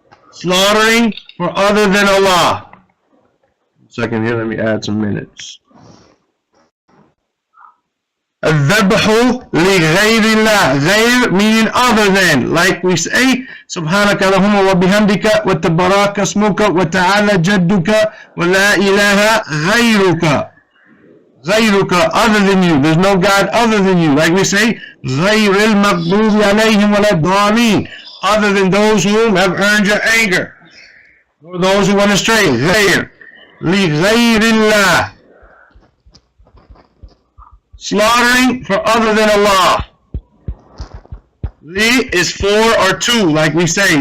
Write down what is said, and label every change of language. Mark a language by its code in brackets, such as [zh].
[en] Slaughtering for other than Allah. Second here, let me add some minutes. [ar] الذبح لغير الله. [en] غير meaning other than. Like we say, [ar] سبحانك اللهم وبحمدك وتبارك اسمك وتعالى جدك ولا إله غيرك. [en] غيرك, other than you. There's no God other than you. Like we say, [ar] غير المغضوب عليهم ولا الضالين. [en] Other than those who have earned your anger, or those who went astray. [ar] غير لغير الله. [en] Slaughtering for other than Allah. Li is for or to, like we say.